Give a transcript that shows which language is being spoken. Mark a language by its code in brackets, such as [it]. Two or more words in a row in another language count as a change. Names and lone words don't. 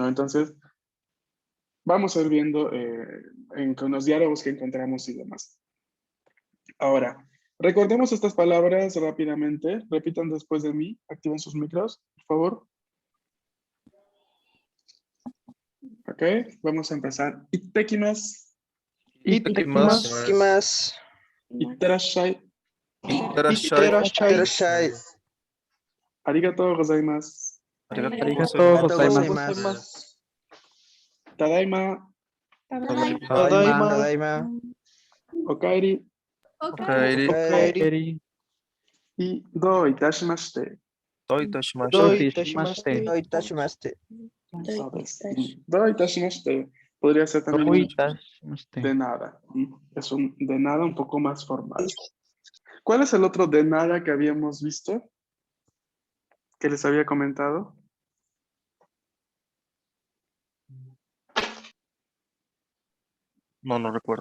[es] Entonces, vamos a ir viendo con los diálogos que encontramos y demás. Ahora, recordemos estas palabras rápidamente. Repitan después de mí. Activen sus micros, por favor. Ok, vamos a empezar. [ja] Ittekimasu. 行ってきま Ittekimasu. す。きます。 Itterashai. いってらっしゃい。いってらっしゃい。ありがとうございます. ありがとうありございありがます。とうございます。 Tadaima. ただいま。ただいま。ただいま。 Okaeri. おかえり。おかえり。 Y どういたしまして. どういたしましどうて。いたしまして。どういたしまして。 [es] Sabes. [ja] どういたしまして [es] podría ser también un de nada. Es un de nada un poco más formal. ¿Cuál es el otro de nada que habíamos visto? Que les había comentado. No, no recuerdo.